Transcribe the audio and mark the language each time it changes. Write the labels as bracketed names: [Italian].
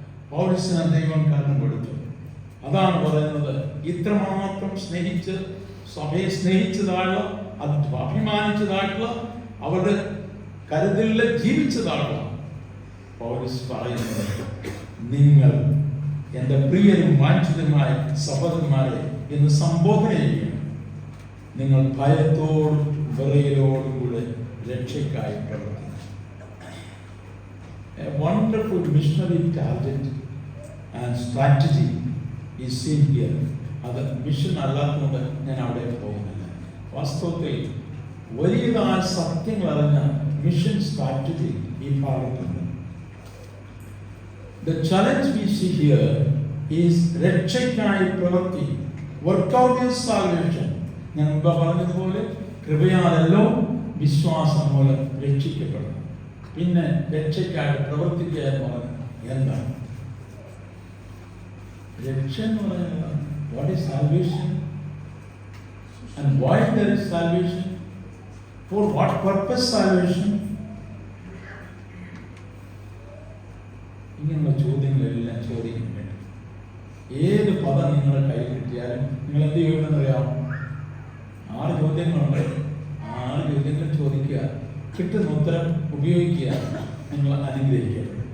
[Malayalam] പൗലോസിനെ ദൈവം കാരണം കൊടുത്തു. അതാണ് പറയുന്നത്, ഇത്രമാത്രം സ്നേഹിച്ച് സഭയെ സ്നേഹിച്ചതായുള്ള, അഭിമാനിച്ചതായിട്ടുള്ള, അവരുടെ കരുതലിൽ ജീവിച്ചതായിട്ടുള്ള പൗലോസ് പറയുന്നത്, നിങ്ങൾ എൻ്റെ പ്രിയരും വാഞ്ചിതമായ സഹോദരന്മാരെ എന്ന് സംബോധന ചെയ്യണം. നിങ്ങൾ ഭയത്തോടും വിറയലോടും കൂടെ രക്ഷയ്ക്കായി പ്രവർത്തിക്കണം. [English] A wonderful missionary talent and strategy is seen here. [Malayalam] അത് മിഷൻ അല്ലാത്തതുകൊണ്ട് ഞാൻ അവിടെ പോകുന്നില്ല. വാസ്തവത്തിൽ വലിയതായ സത്യങ്ങൾ അറിഞ്ഞ മിഷൻ സ്ട്രാറ്റജി ഈ ഭാഗത്തുണ്ട്. [English] The challenge we see here is [Malayalam] രക്ഷയ്ക്കായി പ്രവൃത്തി. [English] Work out your salvation. [Malayalam] ഞാൻ മുമ്പ് പറഞ്ഞതുപോലെ കൃപയാലല്ലോ വിശ്വാസം മൂലം രക്ഷിക്കപ്പെടും. പിന്നെ രക്ഷയ്ക്കായിട്ട് പ്രവർത്തിക്കുക എന്ന് പറഞ്ഞാൽ എന്താണ്? രക്ഷ എന്ന് പറയുന്നത് [English] what is salvation and why there is salvation, for what purpose salvation? [Malayalam] ഇങ്ങനെയുള്ള ചോദ്യങ്ങളെല്ലാം ചോദിക്കാൻ വേണ്ടി ഏത് പദം നിങ്ങളുടെ കയ്യിൽ കിട്ടിയാലും നിങ്ങൾ എന്ത് ചെയ്യുമെന്നറിയാം? 6 ചോദ്യങ്ങളുണ്ട്. 6 ചോദ്യങ്ങൾ ചോദിക്കുക, കിട്ടുന്ന ഉത്തരം ഉപയോഗിക്കുക, നിങ്ങൾ അനുഗ്രഹിക്കുക.